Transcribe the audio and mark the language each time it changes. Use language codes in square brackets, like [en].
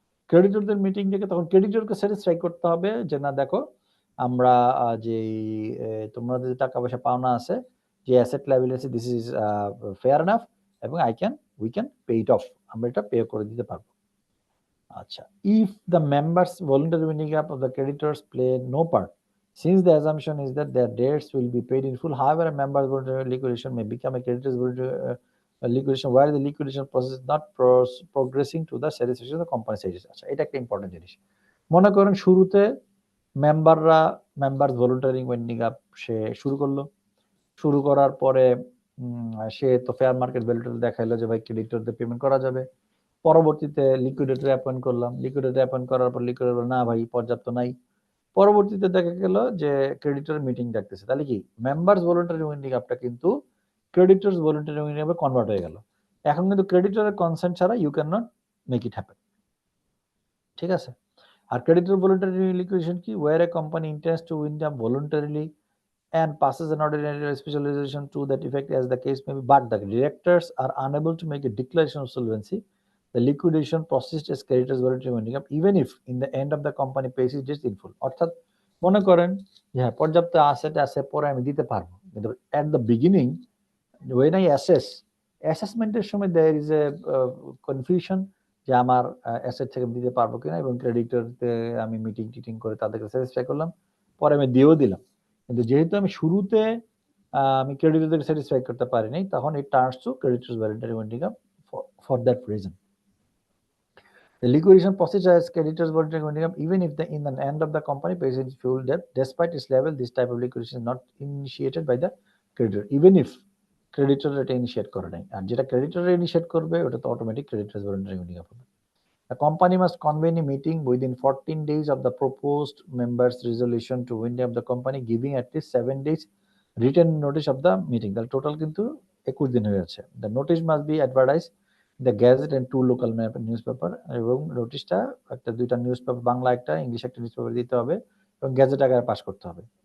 [bn] ক্রেডিটরদের meeting ডেকে তখন ক্রেডিটরকে satisfy করতে হবে যে না দেখো আমরা যে তোমাদের যে টাকা পয়সা পাওনা আছে, যে asset liability [en] this is fair enough [bn] এবং [en] we can pay it off, [bn] আমরা এটা পে করে দিতে পারবো। [en] আচ্ছা, if the members voluntary winding up of the creditors play no part, since the assumption is that their debts will be paid in full, however a member's voluntary liquidation may become a creditor's voluntary liquidation while the liquidation process is not progressing to the satisfaction of the company satisfaction. [bn] আচ্ছা, এটা একটা important জিনিস। মনে করেন শুরুতে members voluntary winding up সে শুরু করার পরে সে তো ফেয়ার মার্কেট ভ্যালুটা দেখাইলো যে ভাই ক্রেডিটরদের পেমেন্ট করা যাবে। পরবর্তীতে লিকুইডেটর অ্যাপয়েন্ট করলাম, লিকুইডেটর অ্যাপয়েন্ট করার পর লিকুইডেটর না ভাই পর্যাপ্ত নাই, পরবর্তীতে দেখা গেল যে ক্রেডিটর মিটিং ডাকতেছে, তাহলে কি মেম্বার্স ভলান্টারি উইন্ডিং আপটা কিন্তু ক্রেডিটরস ভলান্টারি উইন্ডিং আপে কনভার্ট হয়ে গেল। এখন কিন্তু ক্রেডিটরের কনসেন্ট ছাড়া [en] you can not make it happen, [bn] ঠিক আছে। আর ক্রেডিটর ভলান্টারি লিকুইডেশন কি, [en] Where a company intends to wind up voluntarily and passes an ordinary or special resolution to that effect as the case may be, but the directors are unable to make a declaration of solvency, the liquidation process is creditors voluntary winding up even if in the end of the company pays it just in full. [bn] অর্থাৎ মনে করেন যে হ্যাঁ পর্যাপ্ত asset আছে পরে আমি দিতে পারবো, কিন্তু [en] at the beginning when I [bn] অ্যাসেসমেন্টের সময় [en] there is a confusion [bn] যে আমার অ্যাসেট থেকে দিতে পারবো কিনা, এবং ক্রেডিটরতে আমি মিটিং করে তাদেরকে স্যাটিসফাই করলাম, পরে আমি দিয়েও দিলাম, কিন্তু যেহেতু আমি শুরুতে আমি ক্রেডিটরদের স্যাটিসফাই করতে পারিনি, তখন [en] it turns to creditors voluntary winding up for that reason. The liquidation procedure has creditors voluntary winding up even if in the end of the company pays its full debt. Despite its level, this type of liquidation is not initiated by the creditor. Even if creditor [bn] এটা initiate করে নাই, আর যেটা creditor initiate করবে ওটা তো automatic creditors voluntary winding up হবে। [en] The company must convene a meeting within 14 days of the proposed members' resolution to wind up the company, giving at least 7 days written notice of the meeting. The total [bn] কিন্তু 21 দিন হয়ে যাচ্ছে। [en] The notice must be advertised the Gazette and 2 local newspaper [bn] এবং নোটিশটা একটা দুইটা newspaper Bangla একটা English একটা নিউজপেপার দিতে হবে এবং গ্যাজেট আকারে পাস করতে হবে।